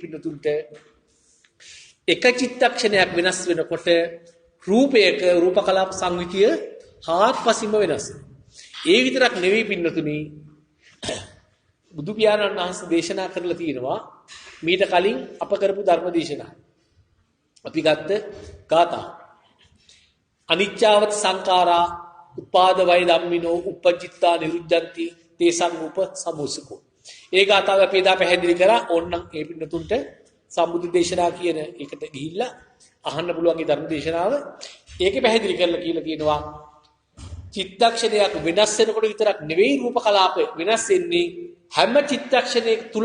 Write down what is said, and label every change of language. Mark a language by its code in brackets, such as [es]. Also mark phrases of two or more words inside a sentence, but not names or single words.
[si] පින්නතුන්ට එක චිත්තක්ෂණයක් වෙනස් වෙනකොට රූපයක රූප කලාප සංවිතිය හාත්පසින්ම වෙනස් ඒ විතරක් නෙවෙයි පින්නතුනි බුදු පියාණන් වහන්සේ දේශනා කරලා තියෙනවා මීට කලින් අප කරපු ධර්ම දේශනා අපි ගත්ත ගාථා [pi] අනිච්චාවත සංඛාරා උපාද වය ධම්මිනෝ uppajjitta niruddhanti තේසං රූප සමුසකෝ [si] ඒ ගාථාව අපි එදා පැහැදිලි කරා ඕන්නම් ඒ පින්නතුන්ට සම්බුද්ධ දේශනා කියන එකට ගිහිල්ලා අහන්න පුළුවන් ඒ ධර්ම දේශනාව ඒකේ පැහැදිලි කරලා කියලා කියනවා චිත්තක්ෂණයක් වෙනස් වෙනකොට විතරක් නෙවෙයි රූප කලාප වෙනස් වෙන්නේ හැම චිත්තක්ෂණයක්